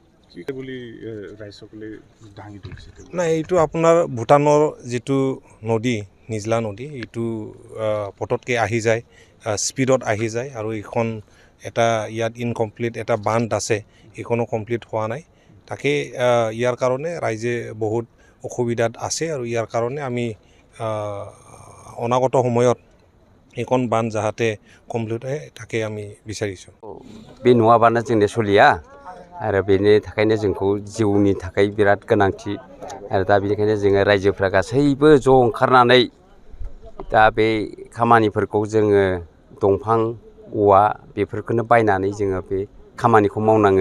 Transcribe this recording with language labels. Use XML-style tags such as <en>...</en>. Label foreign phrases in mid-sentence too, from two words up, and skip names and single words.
<as>নাই, এইটো আপোনাৰ ভূটানৰ যিটো নদী নিজলা নদী, এইটো পটতকৈ আহি যায়, স্পীডত আহি যায় আৰু এইখন এটা ইয়াত ইনকমপ্লিট এটা বান্ধ আছে, এইখনো কমপ্লিট হোৱা নাই। তাকে ইয়াৰ কাৰণে ৰাইজে বহুত অসুবিধাত আছে আৰু ইয়াৰ কাৰণে আমি অনাগত সময়ত এইখন বান্ধ যাতে কমপ্লিট হয় তাকে আমি বিচাৰিছোঁ।</as> <brx>बे नङाबानो जोंनि सोलिया आरो बेनि थाखायनो जोंखौ जिउनि थाखाय बिराद गोनांथि आरो दा बेनिखायनो जोङो रायजोफ्रा गासैबो ज' ओंखारनानै दा बे खामानिफोरखौ जोङो दंफां औवा बेफोरखौनो बायनानै जोङो बे खामानिखौ मावनाङो।</brx>